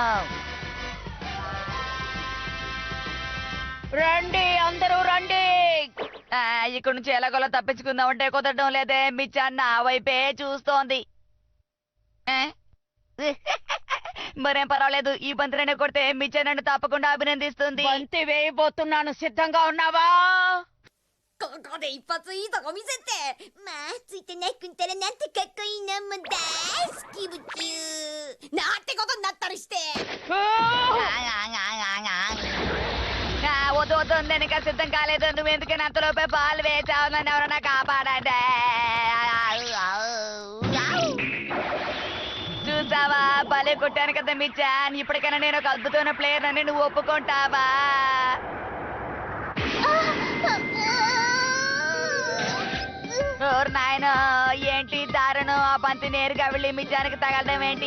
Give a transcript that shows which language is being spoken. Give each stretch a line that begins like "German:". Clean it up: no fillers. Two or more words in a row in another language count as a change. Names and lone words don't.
Telugu: రండి అందరూ రండి. ఇక్కడ నుంచి ఎలాగోలా తప్పించుకుందాం అంటే కుదరడం లేదే. మిచ్చా నా వైపే చూస్తోంది. మరేం పర్వాలేదు, ఈ బంతి రెండు కొడితే మిచ్చా నన్ను తప్పకుండా అభినందిస్తుంది. బంతి వేయబోతున్నాను, సిద్ధంగా ఉన్నావా?
Japanese: ここで一発いいとこ見せて。まあついてなくんたらなんてかっこいいな。もう大好きぶちゅーなんてことになったりして。
Telugu: వద్దు వద్దు, నేను ఇంకా సిద్ధం కాలేదు. నువ్వు ఎందుకు అంతలోపే బాల్ వేసావు? నన్ను ఎవరన్నా కాపాడండి. చూసావా, భలే కొట్టాను కదా మిచ్చాన్. ఇప్పటికైనా నేను ఒక అద్భుతమైన ప్లేయర్ అని నువ్వు ఒప్పుకుంటావా? నాయన ఏంటి దారుణం, ఆ బంతి నేరుగా వెళ్ళి మిచ్చానికి తగలడం ఏంటి?